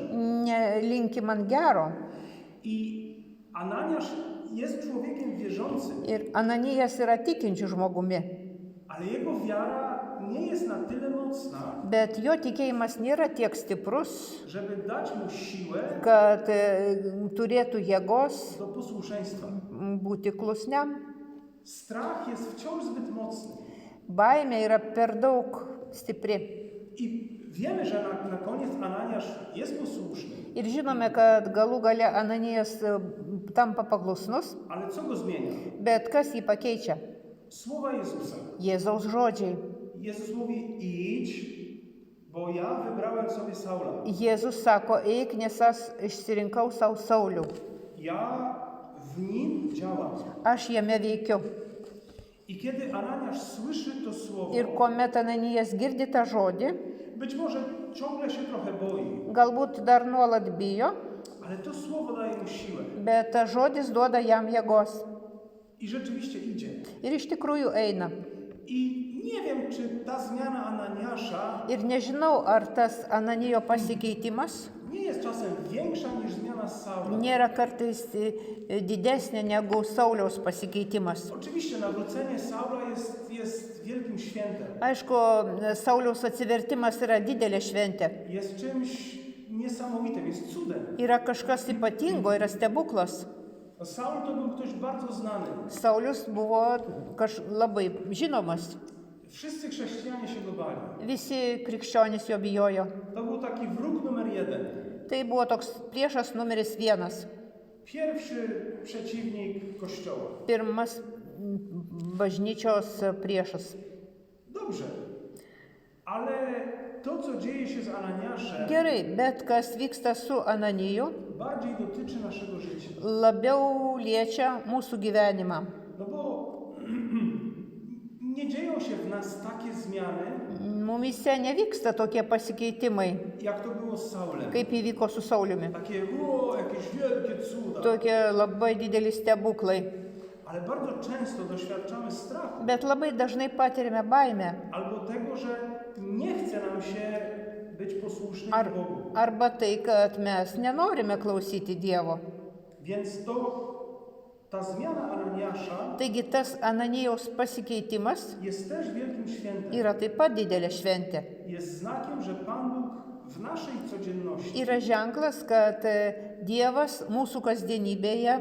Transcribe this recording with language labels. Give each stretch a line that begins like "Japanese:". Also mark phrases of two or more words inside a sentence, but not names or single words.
Lithuanian: Nelinki man gero.
Polish: I Ananiasz jest człowiekiem wierzącym,
Lithuanian: Ir Ananijas yra tikinčių žmogumi.
Polish: ale jego wiara nie jest na tyle mocna,
Lithuanian: Bet jo tikėjimas nėra tiek stiprus,
Polish: żeby dać mu siłę
Lithuanian: kad turėtų jėgos
Polish: do posłuszeństwa.
Lithuanian: būti klusniam.
Polish: Strach jest wciąż zbyt mocny.
Lithuanian: Baimė yra per daug stipri.
Polish: I wiemy, że na koniec Ananiasz jest posłuszny,
Lithuanian: Ir žinome, kad galų gale Ananijas tampa paklusnus,
Polish: ale co go zmienia?
Lithuanian: bet kas jį pakeičia?
Polish: Słowa Jezusa.
Lithuanian: Jėzaus žodžiai.
Polish: Jezus mówi: idź, bo ja wybrałem sobie Saula.
Lithuanian: Jėzus sako, eik, nes aš išsirinkau savo Saulių.
Polish: Ja w nim działam.
Lithuanian: Aš jame veikiu.
Polish: I kiedy Ananiasz słyszy to słowo,
Lithuanian: Ir kuomet Ananijas girdi tą žodį,
Polish: być może ciągle się trochę boi,
Lithuanian: galbūt dar nuolat bijo,
Polish: ale to słowo daje mu siłę.
Lithuanian: bet tas žodis duoda jam jėgos.
Polish: I rzeczywiście idzie.
Lithuanian: Ir iš tikrųjų eina.
Polish: I nie wiem, czy ta zmiana Ananiasza
Lithuanian: Ir nežinau, ar tas Ananijo pasikeitimas
Polish: nie jest czasem większa niż zmiana Saula.
Lithuanian: nėra kartais didesnė negu Sauliaus pasikeitimas.
Polish: Oczywiście nawrócenie Saula jest wielkim świętem.
Lithuanian: Aišku, Sauliaus atsivertimas yra didelė šventė.
Polish: Jest czymś niesamowitym, jest cudem.
Lithuanian: Yra kažkas ypatingo, yra stebuklas.
Polish: Saul to był ktoś bardzo znany.
Lithuanian: Saulius buvo labai žinomas.
Polish: Wszyscy chrześcijanie się go bali.
Lithuanian: Visi krikščionys jo bijojo.
Polish: To był taki wróg numer 1.
Lithuanian: Tai buvo toks priešas numeris 1.
Polish: Pierwszy przeciwnik Kościoła.
Lithuanian: Pirmas bažnyčios priešas.
Polish: Dobrze, ale to, co dzieje się z Ananiaszem,
Lithuanian: Gerai, bet kas vyksta su Ananiju,
Polish: bardziej dotyczy naszego życia.
Lithuanian: labiau liečia mūsų gyvenimą.
Polish: No bo nie dzieją się w nas takie zmiany,
Lithuanian: Mumise nevyksta tokie pasikeitimai,
Polish: jak to było z Saulem.
Lithuanian: kaip įvyko su Sauliumi.
Polish: Takie, jakieś wielkie cuda.
Lithuanian: Tokie labai dideli stebuklai.
Polish: Ale bardzo często doświadczamy strachu.
Lithuanian: Bet labai dažnai patiriame baimę.
Polish: Albo tego, że nie chce nam się być posłusznym Bogu.
Lithuanian: Arba tai, kad mes nenorime klausyti Dievo.
Polish: Więc ta zmiana Ananiasza
Lithuanian: Taigi tas Ananijaus pasikeitimas
Polish: jest też wielkim świętem.
Lithuanian: yra taip pat didelė šventė.
Polish: Jest znakiem, że Pan Bóg w naszej codzienności
Lithuanian: Yra ženklas, kad Dievas mūsų kasdienybėje